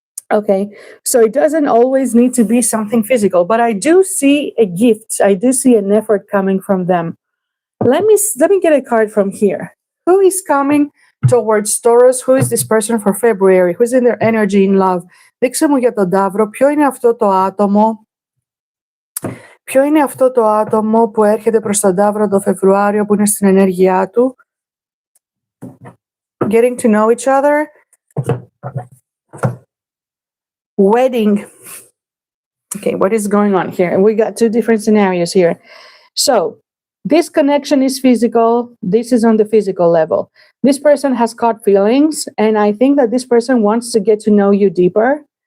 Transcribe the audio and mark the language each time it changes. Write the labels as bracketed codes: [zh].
[en] Okay, so it doesn't always need to be something physical, but I do see a gift. I do see an effort coming from them. Let me get a card from here. Who is coming towards Taurus? Who is this person for February? Who's in their energy in love? [el] Δείξε μου για τον Ταύρο. Ποιο είναι αυτό το άτομο? Ποιο είναι αυτό το άτομο που έρχεται προς τον Ταύρο το Φεβρουάριο, που είναι στην ενέργειά του? [en] Getting to know each other. Wedding. Okay, what is going on here? And we got two different scenarios here. So this connection is physical. This is on the physical level. This person has caught feelings, and I think that this person wants to get to know you deeper.